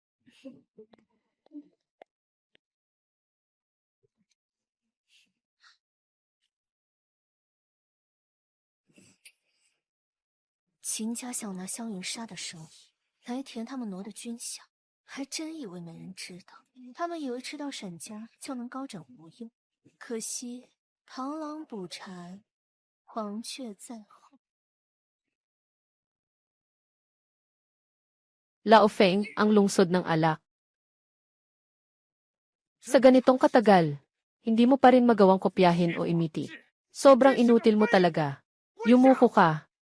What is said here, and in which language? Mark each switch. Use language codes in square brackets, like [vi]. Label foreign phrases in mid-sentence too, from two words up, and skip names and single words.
[zh] 秦家想拿萧云杀的生意来填他们挪的军饷，还真以为没人知道。他们以为吃到沈家就能高枕无忧，可惜螳螂捕蝉，黄雀在后。 [tl] Laofeng, ang lungsod ng alak. Sa ganitong katagal, hindi mo pa rin magawang kopyahin o imiti. Sobrang inutil mo talaga. Yumuko ka.